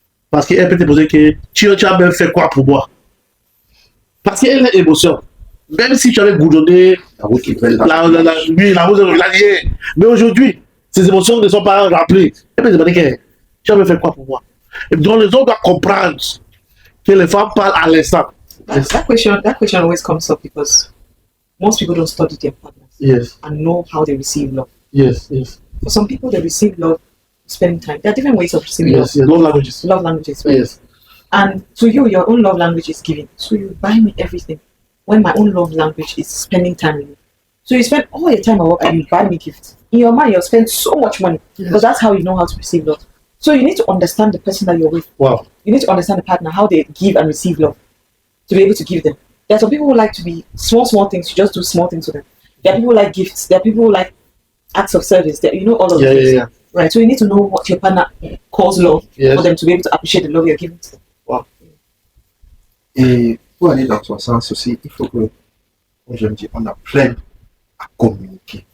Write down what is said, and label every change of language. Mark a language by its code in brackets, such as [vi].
[fr] Parce qu'elle peut te poser que tu as même fait quoi pour moi? Parce qu'elle a une émotion. Même si tu avais goudronné la route qui fait la route de l'année. Mais aujourd'hui, ces émotions ne sont pas rappelées. Elle peut te demander que tu as même fait quoi pour moi? Et donc les hommes doivent comprendre que les femmes parlent à l'instant. [en] That question always comes up because most people don't study their partners Yes. and know how they receive love. Yes. Yes. For some people, they receive love spending time. There are different ways of receiving Yes. Yes. Love languages. love languages, right? Yes. And to you, your own love language is giving. So you buy me everything. When my own love language is spending time with you. So you spend all your time at work and you buy me gifts. in your mind, you'll spend so much money because that's how you know how to receive love. So you need to understand the person that you're with. Wow. You need to understand the partner, how they give and receive love, to be able to give them. There are some people who like to be small things. You just do small things for them. There are people who like gifts. There are people who like acts of service. There, you know, all of those things. Yeah. Right. So you need to know what your partner calls love for them to be able to appreciate the love you're giving to them. Wow. [fr] Et pour aller dans ton sens aussi, il faut que, comme je me dis, on apprenne à communiquer.